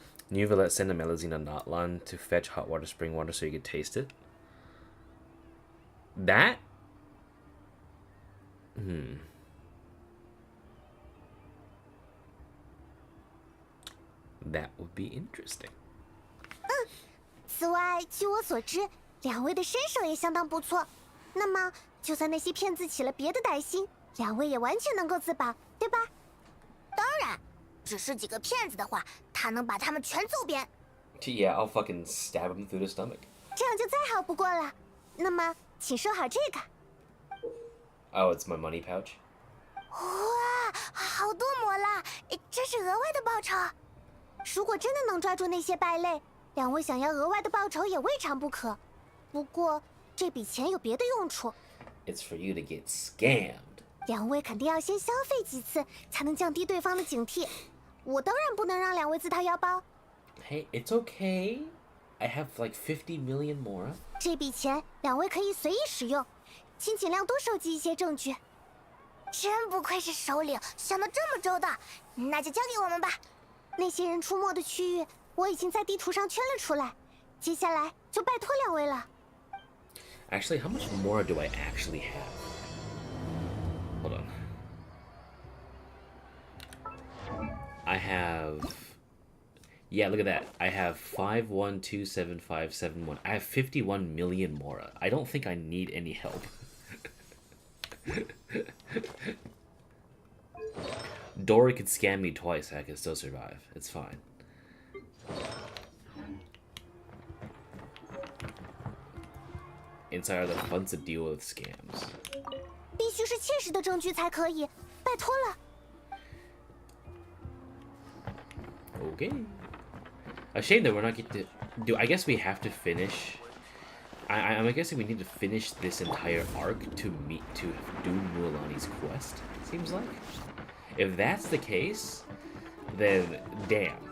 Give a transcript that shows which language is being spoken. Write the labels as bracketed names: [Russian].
[English] New Villette send a Melusine and Notlan to fetch hot water spring water so you could taste it. That? That would be interesting. [Chinese] 此外，据我所知，两位的身手也相当不错。那么，就算那些骗子起了别的歹心，两位也完全能够自保，对吧？当然，只是几个骗子的话，他能把他们全揍扁。 [English] Yeah, I'll fucking stab him through the stomach. [Chinese] 这样就再好不过了。那么，请收好这个。 Oh, it's my money pouch? 哇，好多膜啦！这是额外的报酬。如果真的能抓住那些败类，两位想要额外的报酬也未尝不可。不过，这笔钱有别的用处。 [English] It's for you to get scammed. [Chinese] 两位肯定要先消费几次，才能降低对方的警惕。我当然不能让两位自掏腰包。 [English] Hey, it's okay. I have like 50 million more. [Chinese] 这笔钱两位可以随意使用，请尽量多收集一些证据。真不愧是首领，想得这么周到，那就交给我们吧。那些人出没的区域，我已经在地图上圈了出来，接下来就拜托两位了。 [English] Actually, how much more do I actually have? Hold on. I have... Yeah, look at that. I have 51275571. I have 51 million more. I don't think I need any help. Dory could scam me twice. I could still survive. It's fine. Inside are the funds to deal with scams. [Chinese] 必须是切实的证据才可以，拜托了。 [English] Okay. A shame that we're not getting to do. I guess we have to finish. I'm guessing we need to finish this entire arc to do Mualani's quest. Seems like. If that's the case, then damn.